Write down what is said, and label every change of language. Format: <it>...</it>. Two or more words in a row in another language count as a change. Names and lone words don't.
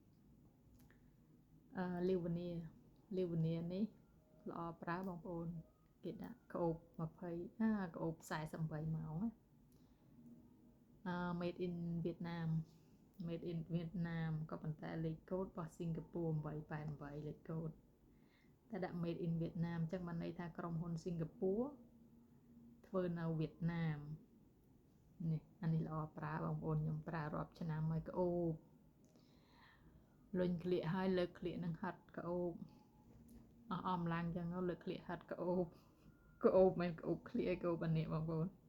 <km>លាវនីនេះល្អប្រើបងប្អូនគេដាក់ក្អូប20ក្អូប48ម៉ោងណា</km> <en>made in Vietnam</en> <km>ក៏ប៉ុន្តែលេខ កូដរបស់សិង្ហបុរី888លេខកូដតែដាក់</km> <en>made in Vietnam</en> <km>អញ្ចឹងបានន័យថាក្រុមហ៊ុនសិង្ហបុរីធ្វើនៅវៀតណាមនេះអានេះល្អប្រើបងប្អូនខ្ញុំប្រើរាប់ឆ្នាំហើយក្អូបលុញក្លៀកហើយលើកក្លៀកនឹងហិតក្អូបអមឡើងចឹងលើកក្លៀកហិតក្អូបមិនក្អូបក្លៀកក្អូបអានេះបងប្អូន</km>